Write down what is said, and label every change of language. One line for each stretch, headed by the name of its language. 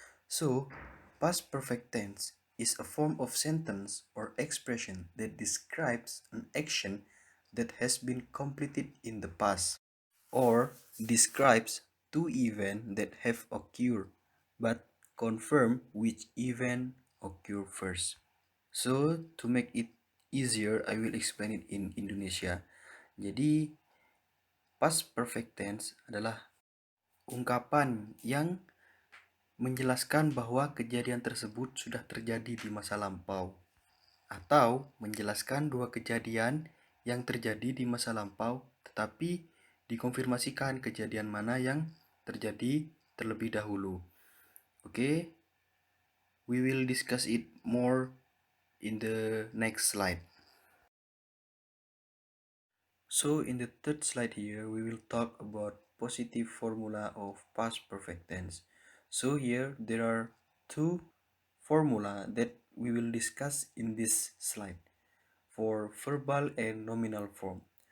English: So, past perfect tense is a form of sentence or expression that describes an action that has been completed in the past, or describes two events that have occurred but confirm which event occurred first. So to make it easier, I will explain it in Indonesia.
Indonesian: Jadi past perfect tense adalah ungkapan yang menjelaskan bahwa kejadian tersebut sudah terjadi di masa lampau, atau menjelaskan dua kejadian yang terjadi di masa lampau tetapi dikonfirmasikan kejadian mana yang terjadi terlebih dahulu.
English: We will discuss it more in the next slide. So in the third slide here, we will talk about positive formula of past perfect tense. So here there are two formula that we will discuss in this slide for verbal and nominal form.